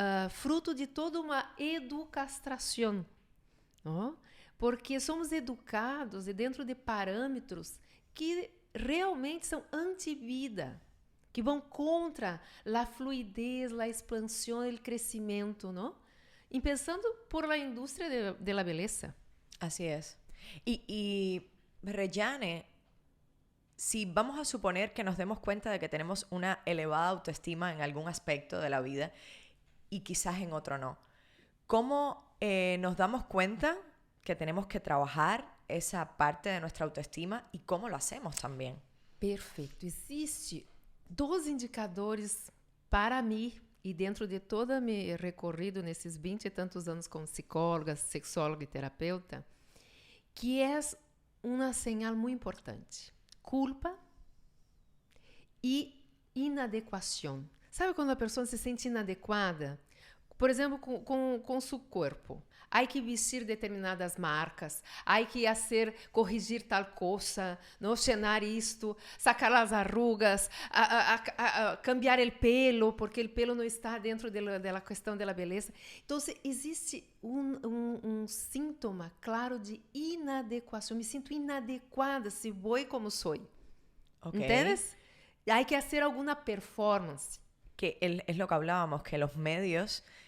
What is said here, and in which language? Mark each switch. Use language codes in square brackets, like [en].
[pt] Fruto de toda uma educação, não? Porque somos educados dentro de parâmetros que realmente são anti-vida, que vão contra a fluidez, a expansão e o crescimento, não? E pensando [es] por la [pt] indústria de la beleza. [es] Así es. Y Reyane, si vamos a suponer que nos demos cuenta de que tenemos una elevada autoestima en algún aspecto de la vida y quizás en otro no, ¿cómo nos damos cuenta que tenemos que trabajar esa parte de nuestra autoestima y cómo lo hacemos también? [pt] Perfeito. Existe 2 indicadores para mim e dentro de todo o meu recorrido nesses 20 e tantos anos como psicóloga, sexóloga e terapeuta, que é uma señal muito importante. Culpa e inadequação. Sabe quando a pessoa se sente inadequada? Por exemplo, com seu corpo. Há que vestir determinadas marcas, há que corrigir tal coisa, não chenar isto, sacar as arrugas, [es] cambiar o pelo, [pt] porque o pelo não está dentro da questão da beleza. Então, existe um síntoma claro de inadequação. Me sinto inadequada se vou como sou. Okay. ¿Entendes? Há que fazer alguma performance. [es] Que es lo que hablábamos, que los medios...